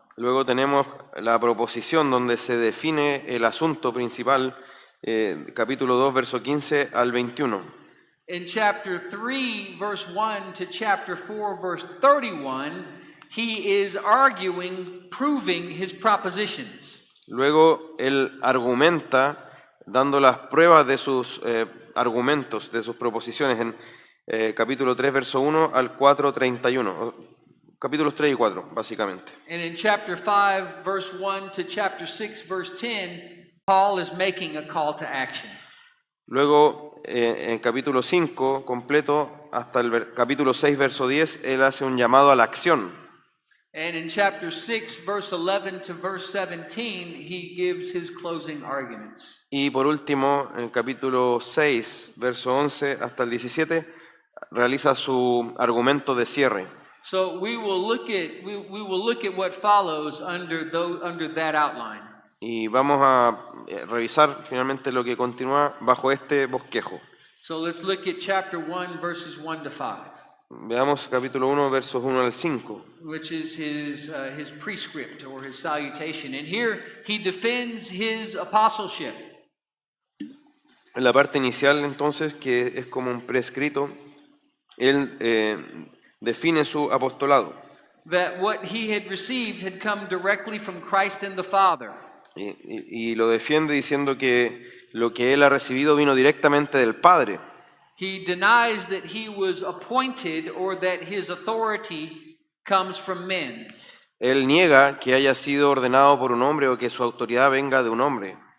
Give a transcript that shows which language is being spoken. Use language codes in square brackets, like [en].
[es] Luego tenemos la proposición donde se define el asunto principal, capítulo 2, verso 15 al 21. [en] In chapter 3, verse 1 to chapter 4, verse 31, he is arguing, proving his propositions. [es] Luego él argumenta dando las pruebas de sus argumentos, de sus proposiciones en capítulo 3, verso 1 al 4, 31. Capítulos 3 y 4, básicamente. [en] And in chapter 5, verse 1 to chapter 6, verse 10, Paul is making a call to action. [es] Luego, en capítulo 5, completo, hasta el capítulo 6, verso 10, él hace un llamado a la acción. [en] And in chapter 6, verse 11 to verse 17, he gives his closing arguments. [es] Y por último, en capítulo 6, verso 11 hasta el 17, realiza su argumento de cierre. [en] So we will look at what follows under that outline. [es] Y vamos a revisar finalmente lo que continúa bajo este bosquejo. [en] So let's look at chapter 1, verses 1 to 5. [es] Veamos capítulo 1, versos 1 al 5. [en] Which is his prescript or his salutation. And here he defends his apostleship. [es] En la parte inicial, entonces, que es como un prescrito, él define su apostolado. [en] That what he had received had come directly from Christ and the Father. [es] Y lo defiende diciendo que lo que él ha recibido vino directamente del Padre. [en] He denies that he was appointed or that his authority comes from men. [es] Él niega que haya sido ordenado por un hombre o que su autoridad venga de un hombre.